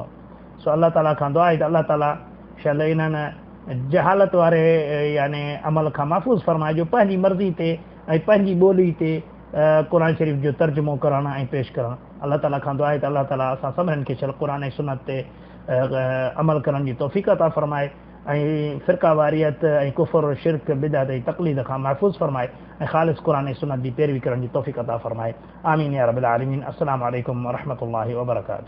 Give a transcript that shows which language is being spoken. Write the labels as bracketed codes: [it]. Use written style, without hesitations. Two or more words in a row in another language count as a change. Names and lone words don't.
[sd] सो अल्लाह ताला खां दुआ आहे त अल्लाह ताला शायदि इन्हनि जहालत वारे यानी अमल खां महफ़ूज़ फरमाए जो पंहिंजी मर्ज़ी ते ऐं पंहिंजी ॿोली ते क़ुर शरीफ़ जो तर्जुमो करणु ऐं पेश करणु। अल्लाह ताला खां दुआ आहे त अल्लाह ताला असां सभिनीनि खे क़ुर ऐं सुन्नत ते अमल करण जी तौफ़ीक़ अता फरमाए। ऐं फ़िरका वारियत ऐं कुफ़र शिरक बिदअत ऐं तक़लीद खां महफ़ूज़ फरमाए ऐं ख़ालिस क़ुरान ऐं सुन्नत जी पैरवी करण जी तौफ़ीक़ अता फरमाए। [ar] آمين يا رب العالمين. السلام عليكم ورحمة الله وبركاته.